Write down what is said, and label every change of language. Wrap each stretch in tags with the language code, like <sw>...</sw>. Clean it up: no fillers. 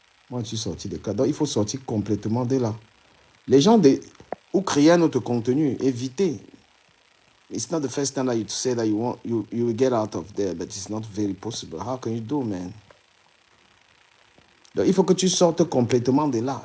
<fr>Moi, je suis sorti des clashs. Donc, il faut sortir complètement de là. Les gens ou créer un autre contenu, évitez.</fr> <en>It's not the first time that you say that you will get out of there, but it's not very possible. How can you do, man?</en> <fr>Donc, il faut que tu sortes complètement de là.</fr>